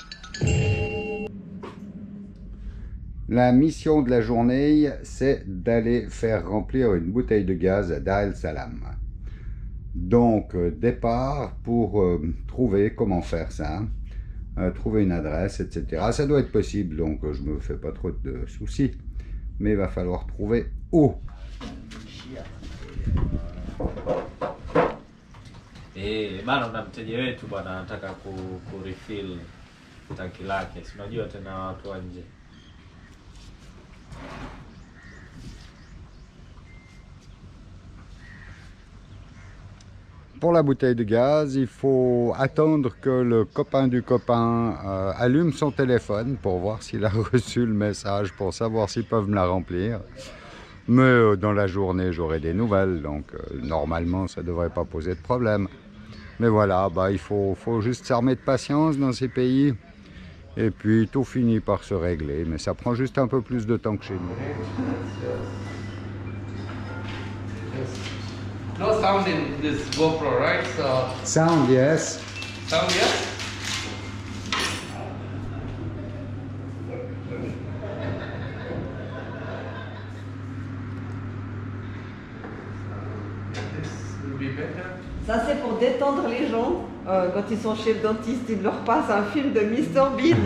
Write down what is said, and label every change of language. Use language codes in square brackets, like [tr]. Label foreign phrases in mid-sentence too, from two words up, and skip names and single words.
[fr] La mission de la journée, c'est d'aller faire remplir une bouteille de gaz à Dar el Salam. Donc, départ pour trouver comment faire ça, trouver une adresse, etc. Ça doit être possible, donc je me fais pas trop de soucis. Mais il va falloir trouver où. [sw] Bana na mteja wetu bwana anataka kurefill tanki lake. Si unajua tena watu wa nje. [fr] Pour la bouteille de gaz, il faut attendre que le copain du copain allume son téléphone pour voir s'il a reçu le message, pour savoir s'ils peuvent me la remplir. Mais dans la journée, j'aurai des nouvelles, donc normalement, ça ne devrait pas poser de problème. Mais voilà, il faut juste s'armer de patience dans ces pays. Et puis, tout finit par se régler. Mais ça prend juste un peu plus de temps que chez nous. [en] No sound in this GoPro, right? So Sound, yes. sound, yes. This will be better. [fr] Ça, c'est pour détendre les gens. Quand ils sont chez le dentiste, ils leur passent un film de Mr Bean.